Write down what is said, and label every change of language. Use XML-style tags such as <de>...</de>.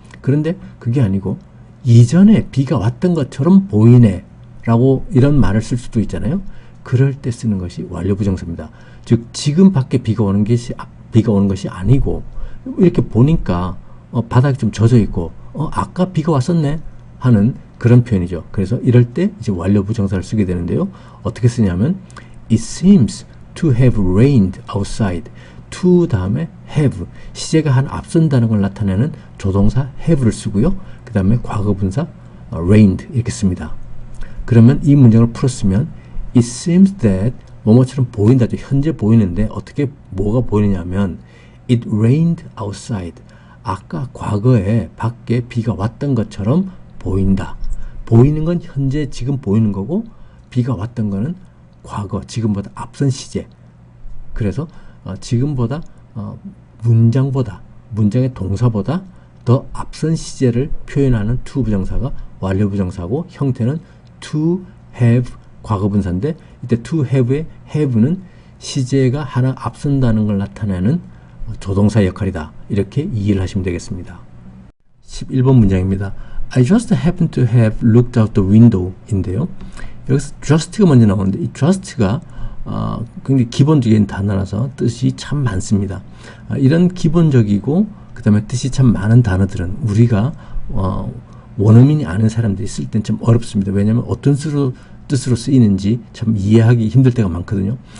<ko>그런데 그게 아니고 이전에 비가 왔던 것처럼 보이네 라고 이런 말을 쓸 수도 있잖아요. 그럴 때 쓰는 것이 완료부정사입니다. 즉 지금 밖에 비가 오는 것이 아니고 이렇게 보니까 바닥이 좀 젖어 있고 아까 비가 왔었네 하는 그런 표현이죠. 그래서 이럴 때 이제 완료부정사를 쓰게 되는데요.</ko> <en>어떻게 쓰냐면 It seems to have rained outside.</en> <ko>to 다음에 have 시제가 한 앞선다는 걸 나타내는 조동사 have를 쓰고요. 그 다음에 과거분사 rained 이렇게 씁니다. 그러면 이 문장을 풀었으면 It seems that 뭐뭐처럼 보인다죠. 현재 보이는데 어떻게 뭐가 보이느냐면 It rained outside. 아까 과거에 밖에 비가 왔던 것처럼 보인다. 보이는 건 현재 지금 보이는 거고 비가 왔던 거는 과거, 지금보다 앞선 시제. 그래서 지금보다 문장보다 문장의 동사보다 더 앞선 시제를 표현하는 to 부정사가 완료부정사고 형태는 to have 과거분사인데 이때 to have의 have는 시제가 하나 앞선다는 걸 나타내는 조동사 역할이다. 이렇게 이해를 하시면 되겠습니다. 11번 문장입니다.</ko> <en>I just happened to have looked out the window 인데요.</en> <ko>여기서 just가 먼저 나오는데 이 just가 굉장히 기본적인 단어라서 뜻이 참 많습니다. 이런 기본적이고 그 다음에 뜻이 참 많은 단어들은 우리가 원어민이 아는 사람들이 쓸 땐 좀 어렵습니다. 왜냐하면 어떤 뜻으로 쓰이는지 참 이해하기 힘들 때가 많거든요.</ko>